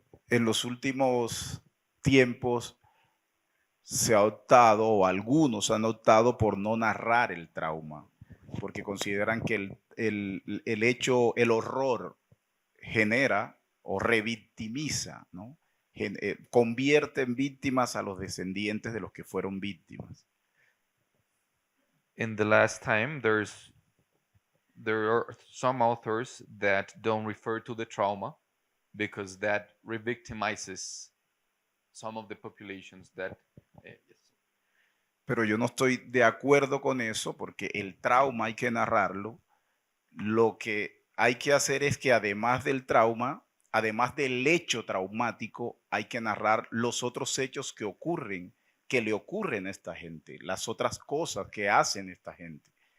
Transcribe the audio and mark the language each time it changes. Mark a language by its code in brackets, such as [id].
[es] en los últimos tiempos se ha optado, o algunos han optado por no narrar el trauma, porque consideran que el hecho, el horror genera o revictimiza, ¿no? Convierte en víctimas a los descendientes de los que fueron víctimas. [en] In the last time, there are some authors that don't refer to the trauma because that revictimizes some of the populations that yes. [es] Pero yo no estoy de acuerdo con eso porque el trauma hay que narrarlo. Lo que hay que hacer es que además del trauma, además del hecho traumático, hay que narrar los otros hechos que ocurren, que le ocurren a esta gente, las otras cosas que hacen esta gente.